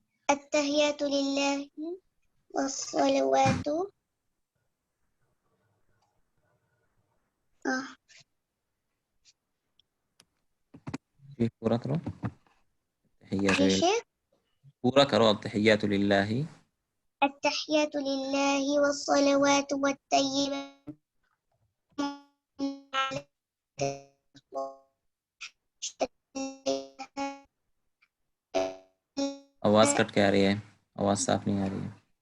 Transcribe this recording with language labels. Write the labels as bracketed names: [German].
[Arabic] अत्तहियातु लिल्लाहि वस्सलावातु [Hindi] जी पूरा करो जी शेख पूरा करो अब [Arabic] तहियातु लिल्लाहि التحيات لله والصلوات والطيبات [Hindi] आवाज आवाज कट के आ रही है, आवाज साफ नहीं आ रही है।